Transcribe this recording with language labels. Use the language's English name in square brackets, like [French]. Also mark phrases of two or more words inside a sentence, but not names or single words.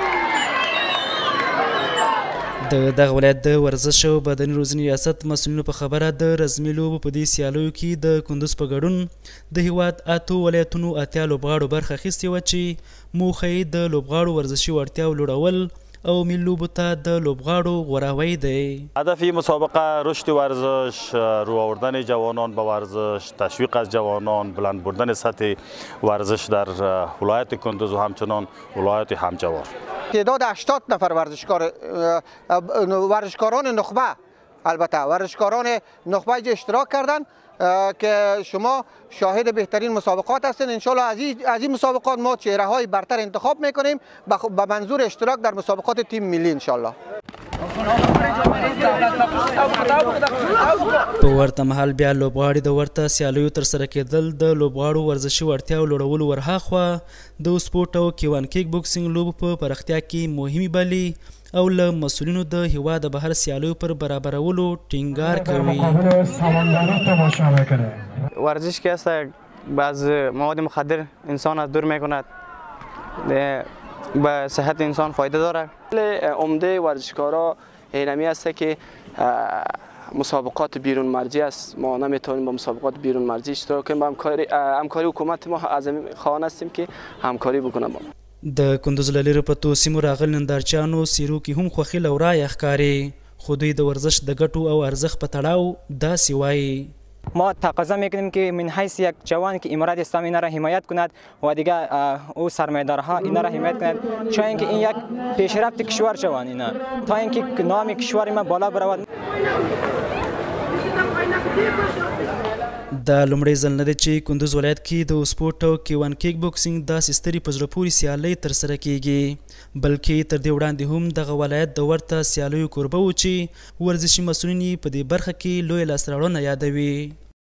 [Pashto] د دغه ولایت د ورزش او بدني روزنې ریاست مسؤلینو په خبره د رزمي لوبو په دې سیالیو کې د کندوز په ګډون د هیواد اتو ولایتونو اتیا لوبغاړو برخه اخیستې وه چې موخه یې د لوبغاړو ورزشي وړتیاو لوړول او ملي لوبو ته د لوبغاړو غوراوی دی. [Persian] هدف مسابقه رشد ورزش، رو آوردن جوانان به ورزش، تشویق از جوانان، بلند بردن سطح ورزش در ولایت کندوز و همچنان ولایت همجوار. تعداد 80 نفر ورزشکاران نخبه، البته ورزشکاران نخبه اشتراک کردند که شما شاهد بهترین مسابقات هستین. انشالله از این مسابقات ما چهره های برتر انتخاب میکنیم به منظور اشتراک در مسابقات تیم ملی انشالله. [Pashto] په ورته مهال بیا لوبغاړي د ورته سیالیو ترسره کېدل د لوبغاړو ورزشي وړتیاو لوړولو ورهاخوا د سپورټ او کیوان [English] kick boxing [Pashto] لوبو په پراختیا کې مهمې بلي او له مسؤلینو د هیواد بهر سیالیو پر برابرولو ټینګار کوي. [Persian] ورزش که است بعض مواد مخدر انسان از دور میکند، به صحت انسان فایده داره. عمده ورزشکارا اینمی است که مسابقات بیرون مرزی است. ما نمیتونیم با مسابقات بیرون مرزی اشتراک کنیم. همکاری حکومت ما از خواهان هستیم که همکاری بکنه. [Pashto] د کندوز له لرې پرتو سیمو راغلي نندارچیانو څیرو کې هم خوښي له ورایه ښکاري، خو دوی د ورزش د ګټو او ارزښت په تړاو داسې وایي. [Persian] ما تقاضا میکنیم که من حیث یک جوان که امارات اسلامی اینا را حمایت کند و دیگه او سرمایه‌دارها اینا را حمایت کند، چون اینکه این یک پیشرفت کشور جوان اینا تا اینکه نام کشور ما بالا برود. [Pashto] دا لومړی ځل نه دی چې کندوز ولایت کې د سپورټ او کیوان [English] kick boxing [Pashto] داسې سترې په زړه پورې سیالۍ ترسره کیږي، بلکې تر دې وړاندې هم دغه ولایت د ورته سیالیو کوربه و چې ورزشي مسؤلین یې په دې برخه کې لویه لاسته راوړنه یادوي.